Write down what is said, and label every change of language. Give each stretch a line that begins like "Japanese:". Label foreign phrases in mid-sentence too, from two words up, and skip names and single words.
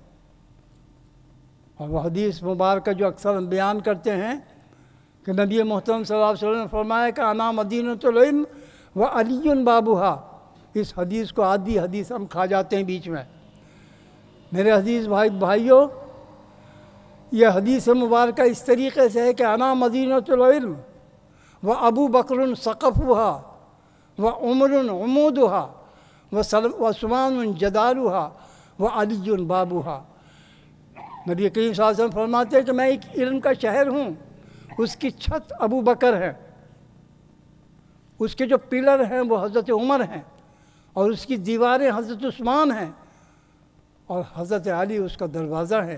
Urdu: اور وہ حدیث مبارکہ جو اکثر ہم بیان کرتے ہیں کہ نبی محترم
Arabic: صلی اللہ علیہ وسلم
Urdu: نے فرمایا کہ
Arabic: انا مدینۃ العلم و علی بابھا۔
Urdu: اس حدیث کو آدھی حدیث ہم کھا جاتے ہیں بیچ میں۔ میرے عزیز بھائیوں، یہ حدیث مبارکہ اس طریقے سے ہے کہ
Arabic: انا مدینۃ العلم و ابو بکر سقفھا و عمر عمودھا و سلمان جدارھا و علی بابھا۔
Urdu: نبی کریم
Arabic: صلی اللہ علیہ وسلم
Urdu: فرماتے ہیں کہ میں ایک علم کا شہر ہوں، اس کی چھت ابو بکر ہے، اس کے جو پلر ہیں وہ حضرت عمر ہیں، اور اس کی دیواریں حضرت عثمان ہیں، اور حضرت علی اس کا دروازہ ہے۔